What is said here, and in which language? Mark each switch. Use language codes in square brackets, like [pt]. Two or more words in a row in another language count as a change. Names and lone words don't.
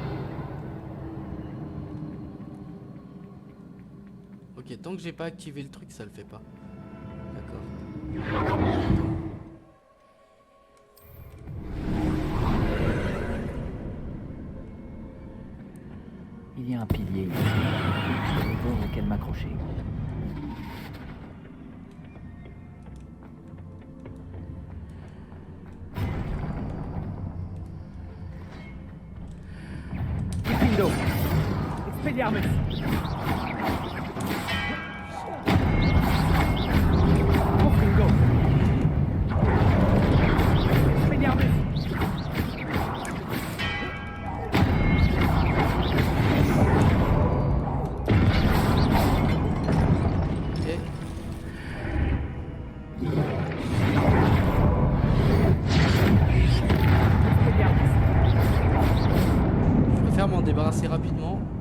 [fr] Ok, tant que j'ai pas activé le truc, ça le fait pas. D'accord. Il y a un pilier ici. Je vais voir auquel m'accrocher. Gryffindor. Expelliarmus. Confringo. Expelliarmus. Ok. Je préfère m'en débarrasser rapidement.